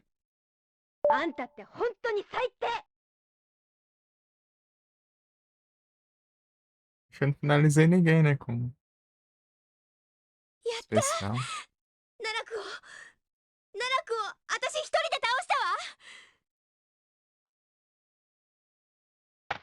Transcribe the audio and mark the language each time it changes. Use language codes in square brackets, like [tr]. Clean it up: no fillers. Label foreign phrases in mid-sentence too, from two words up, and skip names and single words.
[ja] あんたって本当に最低。 [pt] Acho que eu não finalizei ninguém, né? Com [ja] やった。 [pt] especial. [ja] 奈落を私一人で倒したわ。